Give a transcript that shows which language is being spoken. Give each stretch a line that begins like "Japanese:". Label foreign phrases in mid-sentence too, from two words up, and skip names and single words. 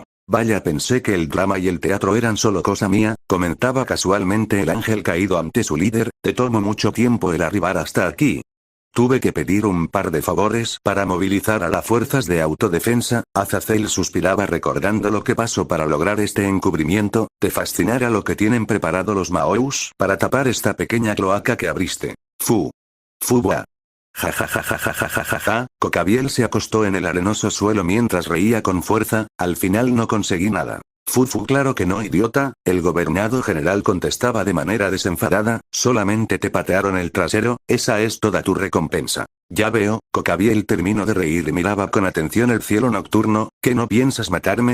Spanish: Vaya, pensé que el drama y el teatro eran solo cosa mía, comentaba casualmente el ángel caído ante su líder, te tomó mucho tiempo el arribar hasta aquí. Tuve que pedir un par de favores para movilizar a las fuerzas de autodefensa. Azazel suspiraba recordando lo que pasó para lograr este encubrimiento. Te fascinará lo que tienen preparado los Maous para tapar esta pequeña cloaca que abriste. Fu. Fuba. Ja ja ja ja ja ja ja ja ja. Cocabiel se acostó en el arenoso suelo mientras reía con fuerza. Al final no conseguí nada. Fufu, claro que no, idiota, el gobernador general contestaba de manera desenfadada, solamente te patearon el trasero, esa es toda tu recompensa. Ya veo, Cocabiel terminó de reír y miraba con atención el cielo nocturno, ¿qué no piensas matarme?